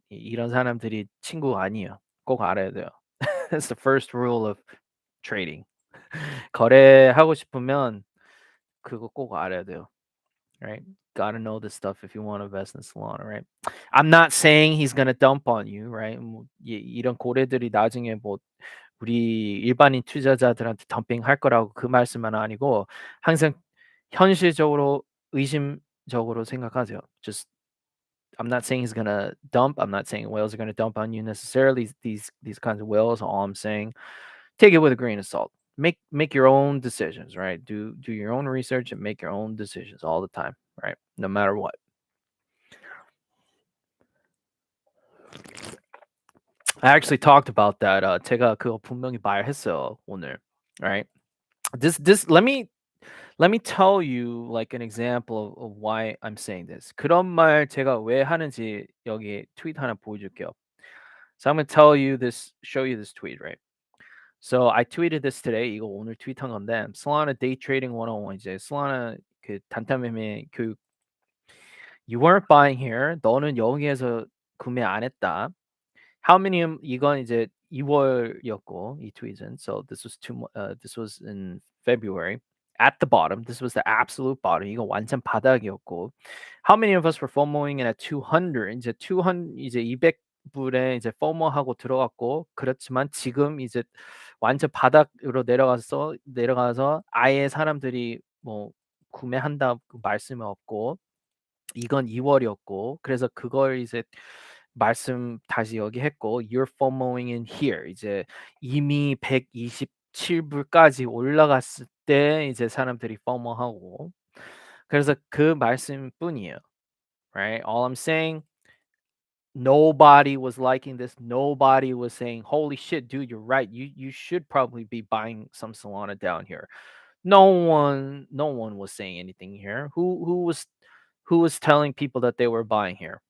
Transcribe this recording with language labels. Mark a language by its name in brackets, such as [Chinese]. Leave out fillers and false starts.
[Korean] 이런 사람들이 친구가 아니에요. 꼭 알아야 돼요. [English] That's the first rule of trading. [Korean] 거래하고 싶으면 그거 꼭 알아야 돼요. [English] Right? Gotta know this stuff if you want to invest in Solana, right? I'm not saying he's gonna dump on you, right? [Korean] 뭐 이런 고래들이 나중에 뭐 우리 일반인 투자자들한테 덤핑할 거라고 그 말씀은 아니고 항상 현실적으로 의심적으로 생각하세요. [English] Just I'm not saying he's gonna dump. I'm not saying whales are gonna dump on you necessarily. These kinds of whales. All I'm saying, take it with a grain of salt. Make your own decisions, right? Do your own research and make your own decisions all the time, right? No matter what. I actually talked about that. [Korean] 제가 그거 분명히 말했어요 오늘, [English] right? This let me tell you like an example of why I'm saying this. [Korean] 그런 말 제가 왜 하는지 여기 트윗 하나 보여줄게요. [English] So I'm gonna tell you this, show you this tweet, right? So I tweeted this today. [Korean] 이거 오늘 트윗한 건데, Solana Day Trading 101 이제 Solana 그 단타매매 교육. [English] You weren't buying here. [Korean] 너는 여기에서 구매 안 했다. [English] How many [Korean] 이건 이제 2월이었고 이 트윗은. [English] So this was in February. At the bottom, this was the absolute bottom. 이거 완전 바닥이었고. How many of us were FOMOing at 200? [Korean] 이제 200 이제 200불에 이제 FOMO하고 들어갔고 그렇지만 지금 이제 완전 바닥으로 내려가서 아예 사람들이 뭐 구매한다 그 말씀이 없고 이건 2월이었고 그래서 그걸 이제 말씀 다시 여기 했고 [English] you're FOMOing in here [Korean] 이제 이미 127불까지 올라갔을 때 이제 사람들이 FOMO하고 그래서 그 말씀뿐이에요. [English] Right? All I'm saying nobody was liking this. Nobody was saying, "Holy shit, dude, you're right. You should probably be buying some Solana down here." No one was saying anything here. Who was telling people that they were buying here?